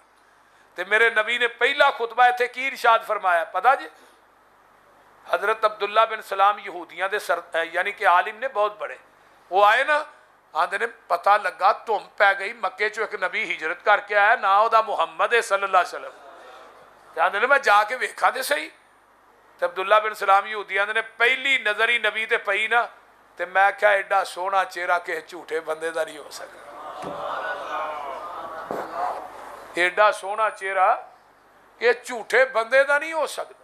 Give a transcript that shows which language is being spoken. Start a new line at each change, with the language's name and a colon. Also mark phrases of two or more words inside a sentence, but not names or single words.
Punjabi: ਤੇ ਮੇਰੇ ਨਬੀ ਨੇ ਪਹਿਲਾ ਖ਼ੁਤਬਾ ਇੱਥੇ ਕੀ ਇਰਸ਼ਾਦ ਫ਼ਰਮਾਇਆ ਪਤਾ ਜੀ ਹਜ਼ਰਤ ਅਬਦੁੱਲਾ ਬਿਨ ਸਲਾਮ ਯਹੂਦੀਆਂ ਦੇ ਸਰ ਯਾਨੀ ਕਿ ਆਲਿਮ ਨੇ ਬਹੁਤ ਬੜੇ ਵੋ ਆਏ ਨਾ ਆਂਦੇ ਨੇ ਪਤਾ ਲੱਗਾ ਧੁੰਮ ਪੈ ਗਈ ਮੱਕੇ ਚੋ ਏਕ ਨਬੀ ਹਿਜਰਤ ਕਰਕੇ ਆਇਆ ਨਾ ਉਹਦਾ ਮੁਹੰਮਦ ਹੈ
Arabic: صلى الله عليه وسلم
Punjabi: ਤੇ ਆਂਦੇ ਨੇ ਮੈਂ ਜਾਕੇ ਵੇਖਾ ਤੇ ਸਹੀ ਤੇ ਅਬਦੁੱਲਾ ਬਿਨ ਸਲਾਮ ਯਹੂਦੀ ਆਂਦੇ ਨੇ ਪਹਿਲੀ ਨਜ਼ਰ ਹੀ ਨਬੀ ਤੇ ਪਈ ਨਾ ਤੇ ਮੈਂ ਕਿਆ ਏਡਾ ਸੋਹਣਾ ਚਿਹਰਾ ਕਿਸੀ ਝੂਠੇ ਬੰਦੇ ਦਾ ਨਹੀਂ ਹੋ ਸਕਦਾ ਏਡਾ ਸੋਹਣਾ ਚਿਹਰਾ ਕਿ ਝੂਠੇ ਬੰਦੇ ਦਾ ਨਹੀਂ ਹੋ ਸਕਦਾ।